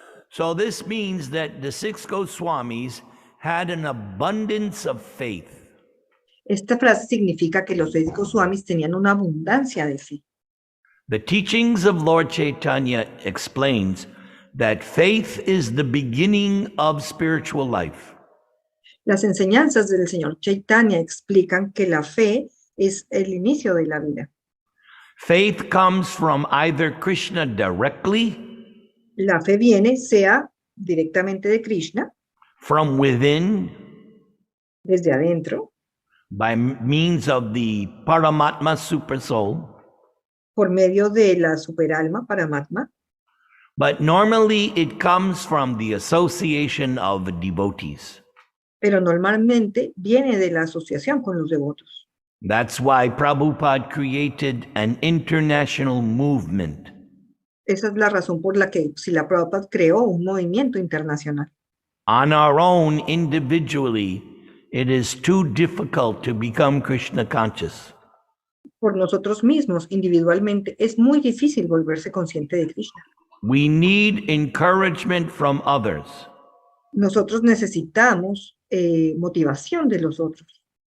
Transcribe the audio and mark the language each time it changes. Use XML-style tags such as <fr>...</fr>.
<en>So this means that the six Goswamis had an abundance of faith.</en> <es>Esta frase significa que los 6 Goswamis tenían una abundancia de fe.</es> <en>The teachings of Lord Chaitanya explains that faith is the beginning of spiritual life.</en> <es>Las enseñanzas del señor Chaitanya explican que la fe es el inicio de la vida.</es> <en>Faith comes from either Krishna directly,</en> <es>La fe viene sea directamente de Krishna,</es> <en>from within,</en> <es>desde adentro,</es> <en>by means of the Paramatma Supersoul,</en> <es>por medio de la superalma Paramatma,</es> <en>but normally it comes from the association of devotees.</en> <es>pero normalmente viene de la asociación con los devotos.</es> <en>That's why Prabhupada created an international movement.</en> <es>Esa es la razón por la que Srila Prabhupada creó un movimiento internacional.</es> <en>On our own, individually, it is too difficult to become Krishna conscious.</en> <es>Por nosotros mismos, individualmente, es muy difícil volverse consciente de Krishna.</es> <en>We need encouragement from others.</en> <es>Nosotros necesitamos motivación de los otros.</es>